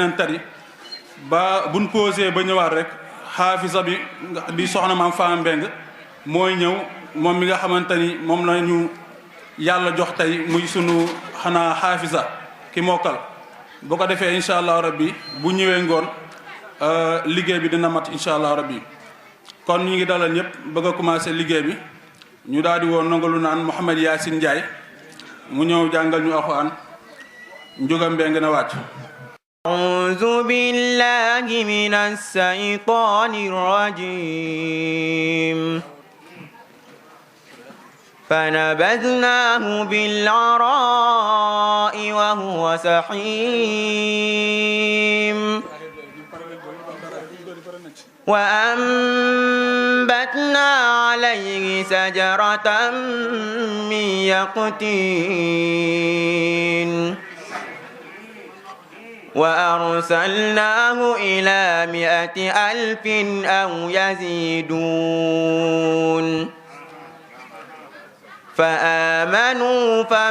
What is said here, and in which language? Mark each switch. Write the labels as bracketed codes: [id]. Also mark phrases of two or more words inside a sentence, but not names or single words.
[wo] dinañ tari ba buñ posé ba ñëwaat rek xaafisa bi di soxna maam Fama Mbeng mooy ñëw moom mi nga xamante ni moom la ñu yàlla jox tey muy sunu xanaa xaafisa ki mokkal bu ko defee [ar] إن شاء الله ربي [wo] bu ñëwee ngoon liggéey bi dina mat [ar] إن شاء الله ربي [wo] kon ñu ngi dalal ñëpp bëgg a commencé liggéey bi ñu daal di woon nangalu naan Mouhamed Yacine Ndiaye mu ñëw jàngal ñu alxuraan Ndiouga Mbeng na wàcc. [ar] أعوذ بالله من الشيطان الرجيم فنبذناه بالعراء وهو سقيم وأنبتنا عليه شجرة من يقطين وأرسلناه إلى 100,000 أو يزيدون فآمنوا